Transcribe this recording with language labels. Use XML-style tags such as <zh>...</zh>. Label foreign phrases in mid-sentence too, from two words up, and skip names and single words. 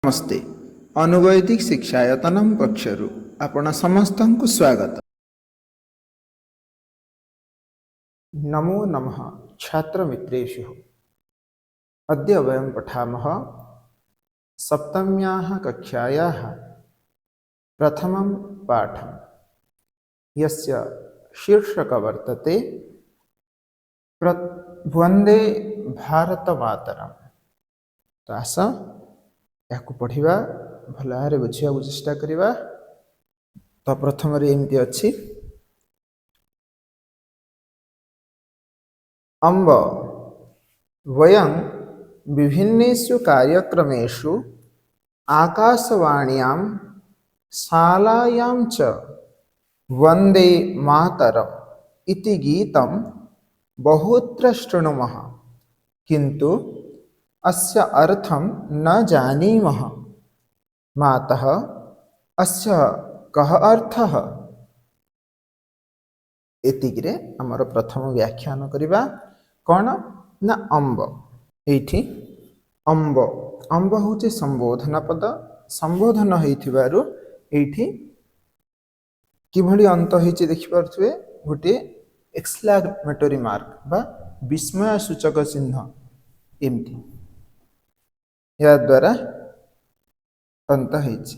<or>ନମସ୍ତେ। ଅନୁବୈଦିକ ଶିକ୍ଷାୟତନମ ପକ୍ଷରୁ ଆପଣ ସମସ୍ତଙ୍କୁ ସ୍ୱାଗତ।</or> <sa>नमो नमः छात्र मित्रेषु। अद्य वयं पठामः सप्तम्याः कक्षायाः प्रथमं पाठं यस्य शीर्षक वर्तते वन्दे भारतमातरम्।</sa> <or>ତୋ ଆସ ୟାକୁ ପଢ଼ିବା ଭଲ ଭାବ ବୁଝା ଚେଷ୍ଟା କରିବା। ତୋ ପ୍ରଥମ ଏମିତି ଅଛି</or> <sa>अम्ब वयं विभिन्नेषु कार्यक्रमेषु आकाशवाण्यां शालायां च वन्दे मातरम् इति गीतं बहुत्र शृणुमः, किन्तु अस्य अर्थं न जानीमः। मातः अस्य कः अर्थः?</sa> <or>ଏତିକିରେ ଆମର ପ୍ରଥମ ବ୍ୟାଖ୍ୟାନ କରିବା। କଉଣ ନା ଅମ୍ବ। ଏଠି ଅମ୍ବ ଅମ୍ବ ହଉଚି ସମ୍ବୋଧନ ପଦ। ସମ୍ବୋଧନ ହୋଇଥିବାରୁ ଏଠି କିଭଳି ଅନ୍ତ ହୋଇଛି ଦେଖି ପାରୁଥିବେ। गोटे</or> <en>exclamatory mark</en> <or>ବା ବିସ୍ମୟ ସୂଚକ ଚିହ୍ନ ଏମିତି ଯା ଦ୍ୱାରା ଅନ୍ତ ହୋଇଛି।</or>